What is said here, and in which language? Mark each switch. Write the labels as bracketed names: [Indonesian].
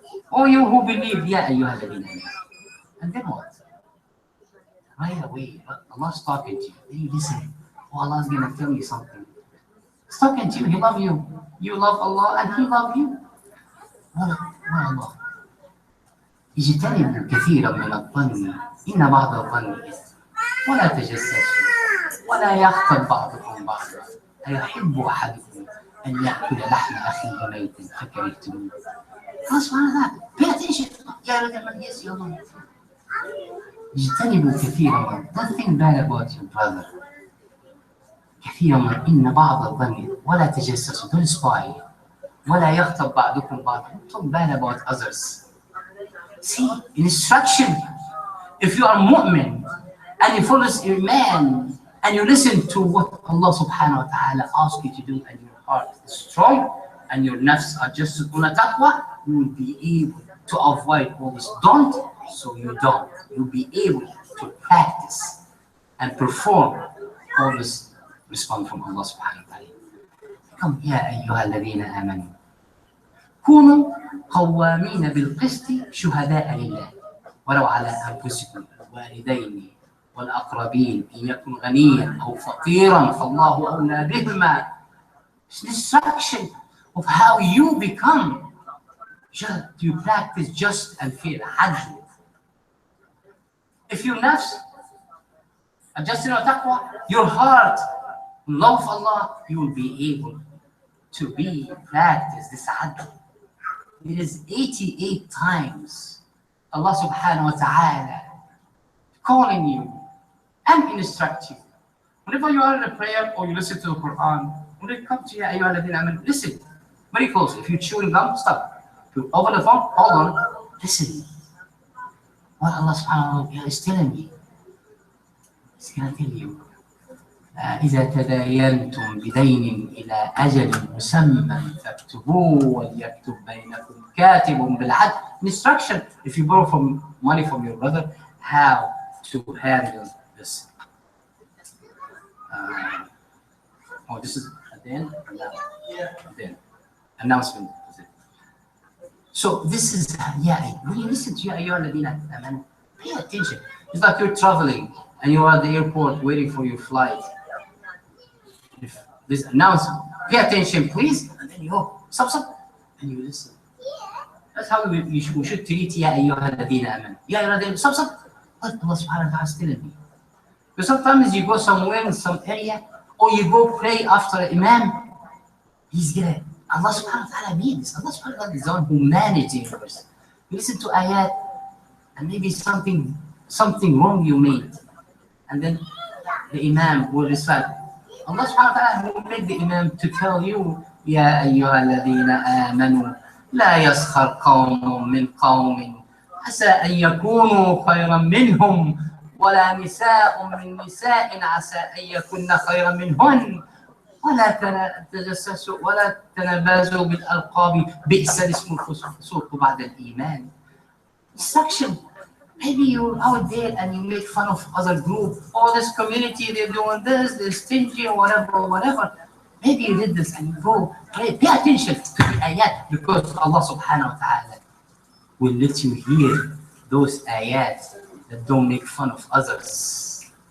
[English] Oh you who believe, [Arabic] Ya ayyuha alladhina amanu. [English] And then what? Right away, Allah's talking to you. Then you listen. Oh, Allah's going to tell you something. He's talking to you, He loves you. You love Allah and He loves you. Allah. [Arabic] اجتنبوا كثيرا من الظن إن بعض الظن إثم ولا تجسسوا ولا يغتب بعضكم بعضا أيحب أحدكم أن يأكل لحم أخيه ميتا فكرهتموه. [English] Allah subhanahu wa ta'ala, pay attention. Yes, Ya Allah. [Arabic] اجتنبوا كثيرا من, [English] don't think bad about your brother. [Arabic] كثيرا من إن بعض الظن ولا تجسسوا, [English] don't spy. [Arabic] ولا يغتب بعضكم بعضا, [English] don't talk bad about others. See, instruction. If you are mu'min and you follow iman and you listen to what Allah subhanahu wa ta'ala asks you to do and your heart is strong and your nafs are just on a taqwa, you will be able to avoid all this. Don't, so you don't. You'll be able to practice and perform all this response from Allah subhanahu wa ta'ala. Come, [Arabic] Ya ayyuha alladhina amanu. كونوا قوامين بالقسط شهداء لله ولو على أنفسكم والوالدين والأقربين إن يكن غنيا أو فقيرا فالله أولى بهما. [English] It's an instruction of how you become Just you practice just and fair. Adl. If your nafs adjusting on taqwa, your heart, love Allah, you will be able to practice this adl. It is 88 times Allah subhanahu wa ta'ala calling you and instruct you. Whenever you are in a prayer or you listen to the Quran, when it comes to [Arabic] Ya ayyuha alladhina amanu, [English] listen very close. If you're chewing gum, stop. If you open the phone, hold on, listen. What Allah subhanahu wa ta'ala is telling me. He's going to tell you. [Arabic] إذا تداينتم بدين إلى أجل مسمى فاكتبوه وليكتب بينكم كاتب بالعدل. [English] Instruction. If you borrow money from your brother, how to handle this. This is at the end? At the end. Announcement. So this is, when you listen to [Arabic] Ya ayyuha alladhina amanu, [English] pay attention. It's like you're traveling and you are at the airport waiting for your flight. If this announcement, pay attention, please, and then you go, stop, and you listen. That's how we should treat [Arabic] Ya ayyuha alladhina amanu. Ya ayyuha alladhina, [English] stop. What Allah subhanahu wa ta'ala is telling me. Because sometimes you go somewhere in some area, or you go pray after an imam, he's gonna, Allah subhanahu wa ta'ala means, Allah subhanahu wa ta'ala is the one who manages the universe. You listen to ayat, and maybe something wrong you made, and then the imam will recite. Allah subhanahu wa ta'ala will make the imam to tell you, [Arabic] Ya ayyuha alladhina amanu, la yaskhar qawmun min qawmin, عسى أن يكونوا خيرا منهم ولا نساء من نساء عسى أن يكن خيرا منهن ولا تجسسوا ولا تنابزوا بالألقاب بئس الاسم الفسوق بعد الإيمان. [English] Instruction. Maybe you're out there and you make fun of other group. Oh, this community, they're doing this, they're stingy or whatever. Maybe you did this and you go, hey, pay attention to the ayat, because Allah subhanahu wa ta'ala will let you hear those ayats that don't make fun of others.